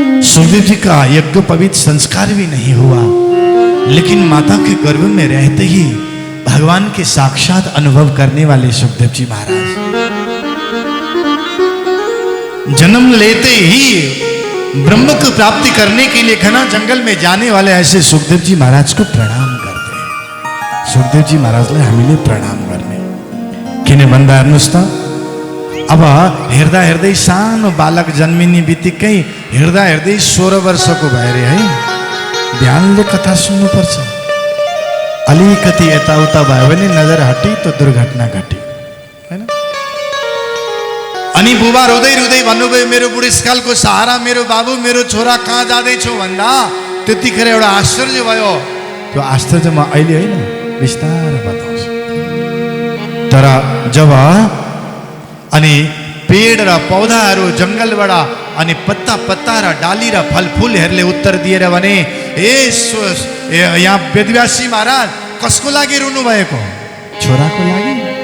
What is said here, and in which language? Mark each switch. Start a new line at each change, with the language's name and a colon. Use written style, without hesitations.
Hindi: सुखदेव जी का यज्ञ पवित्र संस्कार भी नहीं हुआ, लेकिन माता के गर्भ में रहते ही भगवान के साक्षात अनुभव करने वाले सुखदेव जी महाराज, जन्म लेते ही ब्रह्म को प्राप्ति करने के लिए घना जंगल में जाने वाले ऐसे सुखदेव जी महाराज को प्रणाम करते हैं।
Nepali: सुखदेव जी महाराजलाई हामीले प्रणाम गर्ने किन भन्दा हेर्नुहोस् त, अब हेर्दा हेर्दै सानो बालक जन्मिने बित्तिकै हेर्दा हेर्दै 16 वर्षको भएर है, ध्यानले कथा सुन्नुपर्छ। अलिकति यताउता भयो भने
Hindi: नजर हटी तो दुर्घटना घटी
Nepali: हैन। अनि बुबा रोदै रोदै भन्नुभयो मेरो बुढेसकालको सहारा मेरो बाबु मेरो छोरा कहाँ जाँदैछौ भन्दा त्यतिखेर एउटा आश्चर्य भयो। त्यो आश्चर्य म अहिले होइन विस्तारै बताउँछु। तर जब अनि पेड़ र पौधाहरू जंगलबाट अनि पत्ता पत्ता र डाली र फलफुलहरूले उत्तर दिएर भने यहाँ वेदव्यासी महाराज कसको लागि रुनु भएको? छोराको लागि।